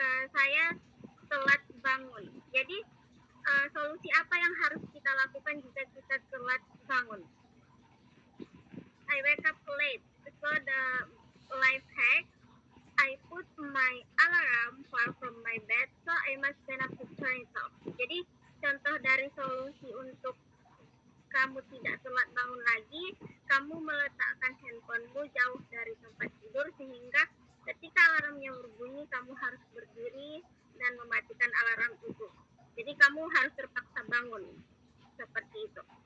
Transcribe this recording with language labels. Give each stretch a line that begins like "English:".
Indonesian: Saya telat bangun. Jadi solusi apa yang harus kita lakukan jika kita telat bangun?
English: I wake up late. So the life hack, I put my alarm far from my bed, so I must stand up to turn it off.
Indonesian: Jadi contoh dari solusi untuk kamu tidak telat bangun lagi, kamu meletakkan handphonemu jauh dari tempat tidur sehingga ketika alarmnya berbunyi, kamu harus berdiri dan mematikan alarm itu. Jadi kamu harus terpaksa bangun, seperti itu.